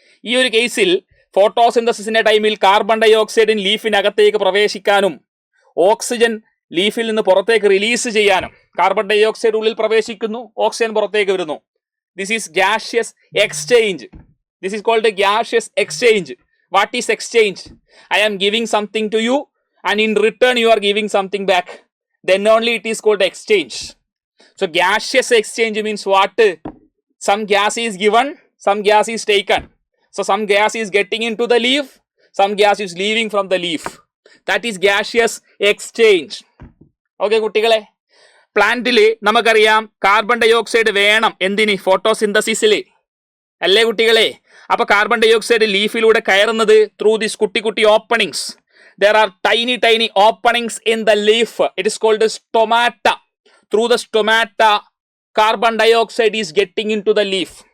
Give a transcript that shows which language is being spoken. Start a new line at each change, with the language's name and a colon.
Malayalam: ഈ ഒരു കേസിൽ ഫോട്ടോസിന്തസിസിന്റെ ടൈമിൽ കാർബൺ ഡൈ ഓക്സൈഡിൻ ലീഫിനകത്തേക്ക് പ്രവേശിക്കാനും ഓക്സിജൻ ലീഫിൽ നിന്ന് പുറത്തേക്ക് റിലീസ് ചെയ്യാനും. കാർബൺ ഡൈ ഓക്സൈഡ് ഉള്ളിൽ പ്രവേശിക്കുന്നു, ഓക്സിജൻ പുറത്തേക്ക് വരുന്നു.
English: This is gaseous exchange. This is called gaseous exchange. What is exchange? I am giving something to you and in return you are giving something back. Then only it is called exchange. So gaseous exchange means what? Some gas is given, some gas is taken. So some gas is getting into the leaf, some gas is leaving from the leaf. That is gaseous exchange.
Malayalam: Okay കുട്ടികളെ, പ്ലാന്റിൽ നമുക്കറിയാം carbon dye oxide വേണം. എന്തിന്? ഫോട്ടോസിന്തസിസിൽ അല്ലേ കുട്ടികളെ? അപ്പൊ carbon dye oxide ലീഫിലൂടെ കയറുന്നത് through this കുട്ടി openings.
English: There are tiny openings in the leaf. It is called stomata. Through the stomata, carbon dioxide is getting into the leaf.